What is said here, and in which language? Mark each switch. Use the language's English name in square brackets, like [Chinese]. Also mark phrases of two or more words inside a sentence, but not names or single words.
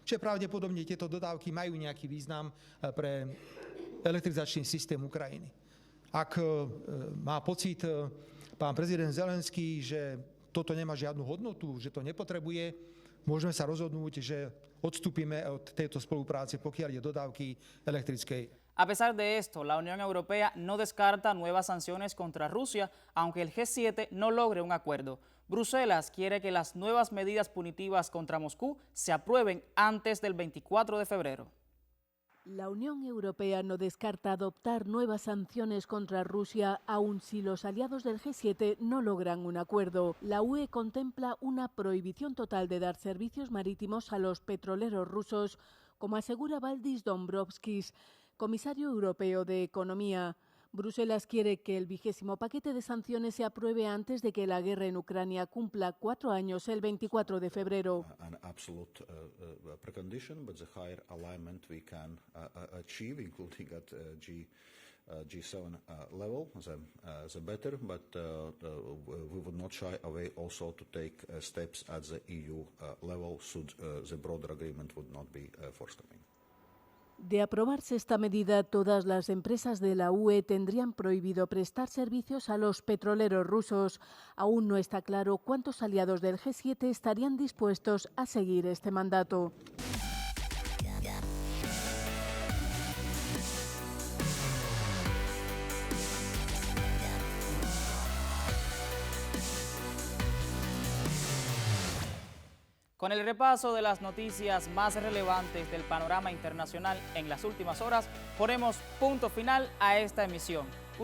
[Slovak] Čiže pravdepodobne tieto dodávky majú nejaký význam pre elektrizačný systém Ukrajiny. Ak má pocit pán prezident Zelenský, že toto nemá žiadnu hodnotu, že to nepotrebuje, môžeme sa rozhodnúť, že odstúpime od tejto spolupráce, pokiaľ ide dodávky elektrickej. [Spanish] A pesar de esto, la Unión Europea no descarta nuevas sanciones contra Rusia, aunque el G7 no logre un acuerdo. Bruselas quiere que las nuevas medidas punitivas contra Moscú se aprueben antes del 24 de febrero. La Unión Europea no descarta adoptar nuevas sanciones contra Rusia, aun si los aliados del G7 no logran un acuerdo. La UE contempla una prohibición total de dar servicios marítimos a los petroleros rusos, como asegura Valdis Dombrovskis, comisario europeo de Economía. Bruselas quiere que el 20º paquete de sanciones se apruebe antes de que la guerra en Ucrania cumpla 4 años el 24 de febrero. [English] An absolute precondition, but the higher alignment we can achieve, including at G7 level, the better. But we would not shy away also to take steps at the EU level should the broader agreement would not be forthcoming. [Spanish] De aprobarse esta medida, todas las empresas de la UE tendrían prohibido prestar servicios a los petroleros rusos. Aún no está claro cuántos aliados del G7 estarían dispuestos a seguir este mandato. Con el repaso de las noticias más relevantes del panorama internacional en las últimas horas, ponemos punto final a esta emisión.